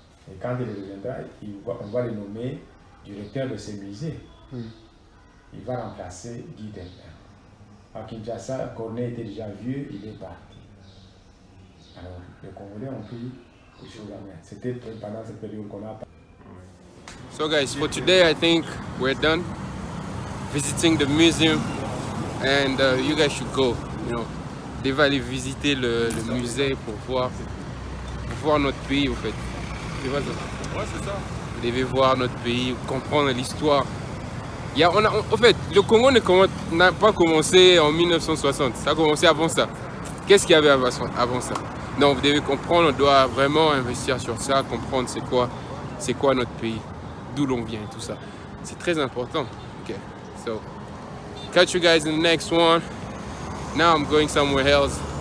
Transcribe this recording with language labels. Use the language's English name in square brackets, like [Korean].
[French] Et quand il reviendra, on va le nommer directeur de ce musée. Il va remplacer Guy Desplan. À Kinshasa, Cornet était déjà vieux, il est parti. Alors, les Congolais ont pris C'était pendant cette période qu'on a. [English] So guys, for today I think we're done visiting the museum and you guys should go, you know. [French] Vous devez aller visiter le musée pour voir notre pays, en fait. C'est pas ça? Ouais, c'est ça. Vous devez voir notre pays, comprendre l'histoire. En fait, le Congo n'a pas commencé en 1960, ça a commencé avant ça. Qu'est-ce qu'il y avait avant ça? Non, vous devez comprendre, on doit vraiment investir sur ça, comprendre c'est quoi notre pays, d'où l'on vient, tout ça. C'est très important. [English] Okay, so catch you guys in the next one. Now I'm going somewhere else.